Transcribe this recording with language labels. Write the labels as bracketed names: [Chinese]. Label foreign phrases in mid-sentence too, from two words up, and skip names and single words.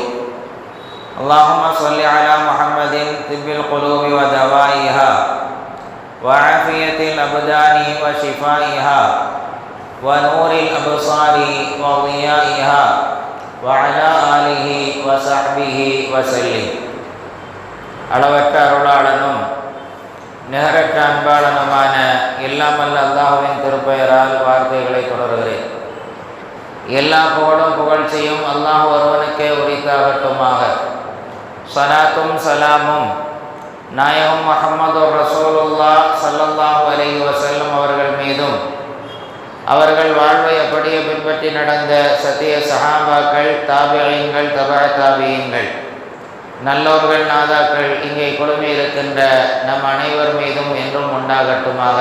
[Arabic] اللهم صل على محمد طب القلوب ودوائها وعافية الأبدان وشفائها ونور الأبصار وضيائها وعلى آله وصحبه وسلم. [Tamil] அளவற்ற அருளாளனும் நிகரற்ற அன்பாளனுமான இல்லாமல் அல்லாஹ்வின் திருப்பெயரால் வார்த்தைகளை தொடர்கிறேன். எல்லா புகழும் புகழ்ச்சியும் அல்லாஹ் ஒருவனுக்கே உரித்தாகட்டுமாக. ஸலாத்தும் சலாமும் நாயகம் [Arabic] محمد رسول الله صلى الله عليه وسلم [Tamil] அவர்கள் மீதும், அவர்கள் வாழ்வை அப்படியே பின்பற்றி நடந்த சத்திய சஹாபாக்கள், தாபிஈன்கள், தபஅ தாபிஈன்கள், நல்லோர்கள், நாதாக்கள் இங்கே குழுமி இருக்கின்ற நம் அனைவர் மீதும் என்றும் உண்டாகட்டுமாக.